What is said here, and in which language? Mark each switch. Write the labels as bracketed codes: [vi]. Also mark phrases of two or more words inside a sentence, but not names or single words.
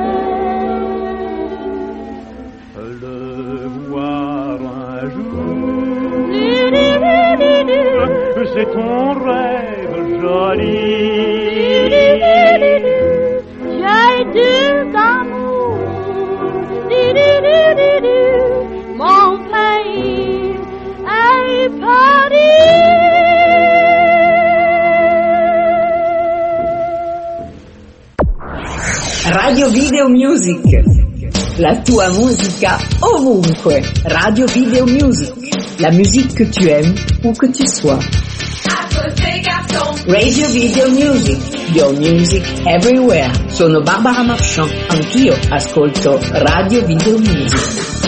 [fr] Le voir un jour, c'est ton rêve joli. J'ai deux amours, mon pays est Paris. [it] Radio Video Music, la tua musica ovunque. [fr] Radio Video Music, la musique que tu aimes où que tu sois. [en] Radio Video Music, your music everywhere. [it] Sono Barbara Marchand, anch'io ascolto Radio Video Music.